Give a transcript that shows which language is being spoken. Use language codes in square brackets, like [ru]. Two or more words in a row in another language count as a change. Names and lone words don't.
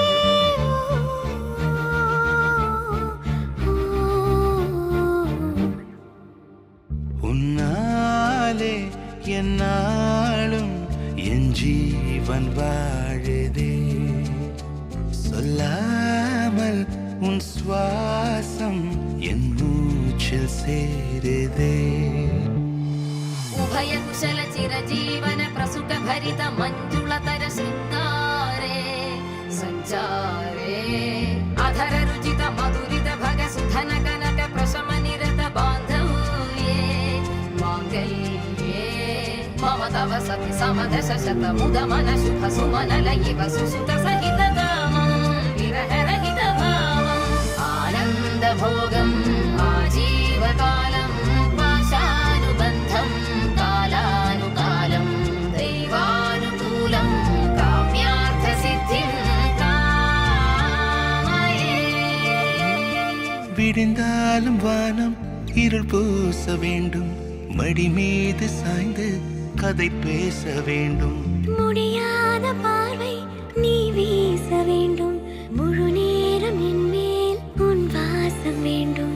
[ta] உன்னாலே என்னாலும் என் ஜீவன் வாழுதே சொல்லாமல் உன் சுவாசம் என் மூச்சில் சேருதே [sa] ಉಭಯ ಕುಶಲ ಚಿರಜೀವನ ಪ್ರಸುಕ ಭರಿತ ಮಂಜುಳತರ ಶೃಂಗಾರೇ ಸಂಚಾರೇ ಅಧರ ರುಚಿತ ಮಧುರಿತ ಭಗ ಸುಧನ ಕನಕ ಪ್ರಶಮ ನಿರತ ಬಾಂಧವ್ಯೇ ಮಾಂಗಲ್ಯೇ ಮಮ ತವ ಸತಿ ಸಮದಶ ಶತ ಮುದ ಮನ ಶುಭ ಸುಮನಲ ಇವ ಸುಸುತ ಸಹಿತ ಧಾಮಂ ವಿರಹ ರಹಿತ ಭಾವಂ ಆನಂದ ಭೋಗಂ ಆಜೀವಕಾಲಂ ಪಾಶಾನುಬಂಧಂ ಕಾಲಾನುಕಾಲಂ ದೈವಾನುಕೂಲಂ ಕಾಮ್ಯಾರ್ಥ ಸಿದ್ಧಿಂ ಕಾಮಯೇ [ta] விடிந்தாலும் வானம் இருள் பூச வேண்டும் மடி மீது சாய்ந்து கதை பேச வேண்டும் முடியாத பார்வை நீ வீச வேண்டும் முழு நேரம் என் மேல் உன் வாசம் வேண்டும்